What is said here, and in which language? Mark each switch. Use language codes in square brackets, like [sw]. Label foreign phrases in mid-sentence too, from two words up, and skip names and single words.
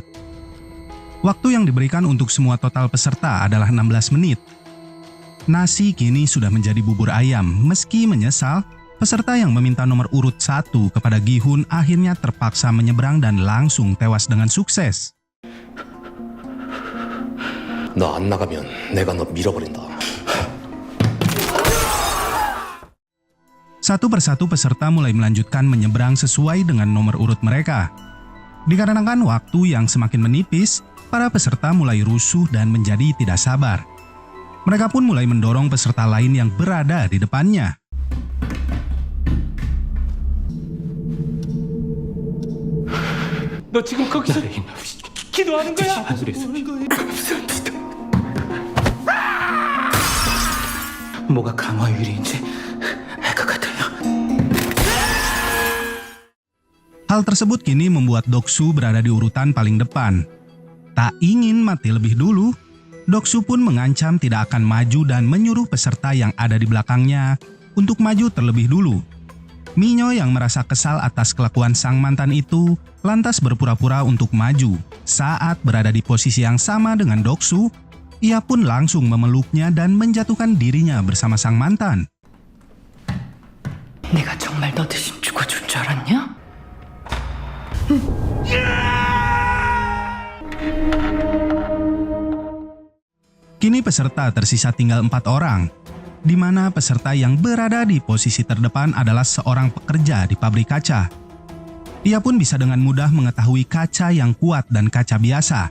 [id] Waktu yang diberikan untuk semua total peserta adalah 16 menit. Nasi kini sudah menjadi bubur ayam, meski menyesal, peserta yang meminta nomor urut 1 kepada Gi-hun akhirnya terpaksa menyeberang dan langsung tewas dengan sukses. [ko] 너 안 나가면 내가 너 밀어버린다. [id] Satu persatu peserta mulai melanjutkan menyeberang sesuai dengan nomor urut mereka. Dikarenakan waktu yang semakin menipis, para peserta mulai rusuh dan menjadi tidak sabar. Mereka pun mulai mendorong peserta lain yang berada di depannya. [ko] 너 지금 거기서 기도하는 거야? 뭐가 강화유리인지 알 것 같아요. [id] Hal tersebut kini membuat Doksu berada di urutan paling depan. Tak ingin mati lebih dulu, Doksu pun mengancam tidak akan maju dan menyuruh peserta yang ada di belakangnya untuk maju terlebih dulu. Minyo yang merasa kesal atas kelakuan sang mantan itu lantas berpura-pura untuk maju. Saat berada di posisi yang sama dengan Doksu, ia pun langsung memeluknya dan menjatuhkan dirinya bersama sang mantan. [ko] 내가 정말 너 대신 죽어줄 줄 알았냐? [id] Kini peserta tersisa tinggal 4 orang, di mana peserta yang berada di posisi terdepan adalah seorang pekerja di pabrik kaca. Ia pun bisa dengan mudah mengetahui kaca yang kuat dan kaca biasa.